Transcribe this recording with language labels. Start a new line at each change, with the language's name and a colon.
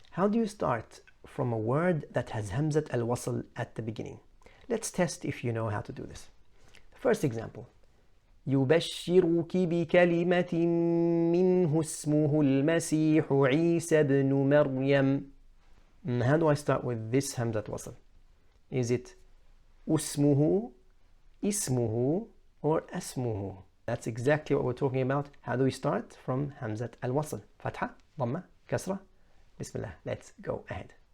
English: How do you start from a word that has Hamzat Al-Wasl at the beginning? Let's test if you know how to do this. First example.
Arabic: يبشرك بكلمة منه اسمه المسيح عيسى بن مريم.
English: How do I start with this Hamzat Wasl? Is it اسمه, ismuhu, or asmuhu? That's exactly what we're talking about. How do we start from Hamzat Al-Wasl? Fatha, Dhamma, Kasra. Bismillah, let's go ahead.